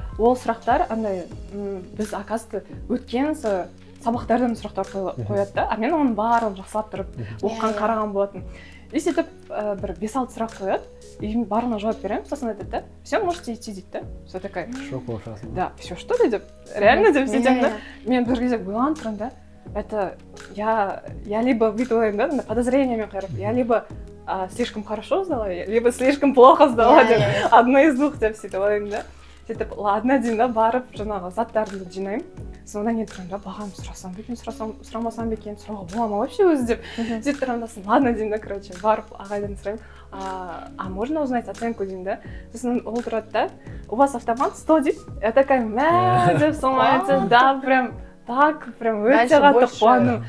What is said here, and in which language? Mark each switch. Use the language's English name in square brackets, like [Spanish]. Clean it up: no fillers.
[Kazakh] Ол сұрақтар андай біз оказывается өткен сабақтардан сұрақтар қояды да, мен оның барлығын жақсылап тұрып оқыған қараған болатын. И сөйтіп бір 5-6 сұрақ қояды, и барлығына жауап беремін, сосын айтады да, [Russian] все, можете идти [Kazakh] дейді да. [Russian] Все такая. [Kazakh] Шок болып шығасың. [Russian] Да, все, что ли [Kazakh] деп, реально деп сөйтемін да. Мен бір кезде ойланып тұрмын да, [Russian] это я либо [Kazakh] бүйтіп ойлаймын да, подозрениемен қарап, [Russian] я либо слишком хорошо сдала, либо слишком плохо сдала [Kazakh] деп, [Russian] одно из двух [Kazakh] деп сөйтіп ойлаймын да. Сөйтіп, ладно деймін да, барып жаңағы заттарымды жинаймын. Содан кейін тұрмын да, бағам сұрасам ба екен, сұрамасам ба екен, сұрауға бола ма вообще өзі деп. Сөйтіп тұрмын да, ладно деймін да, короче, барып ағайдан сұраймын, [Russian] а можно узнать оценку [Kazakh] деймін да. Сосын ол тұрады да, [Russian] у вас автомат 100 [Kazakh] дейді. [Russian] Я такая, [Kazakh] мә деп солмается, да, [Russian] прям так, прям [Kazakh] өте қатты қуанып.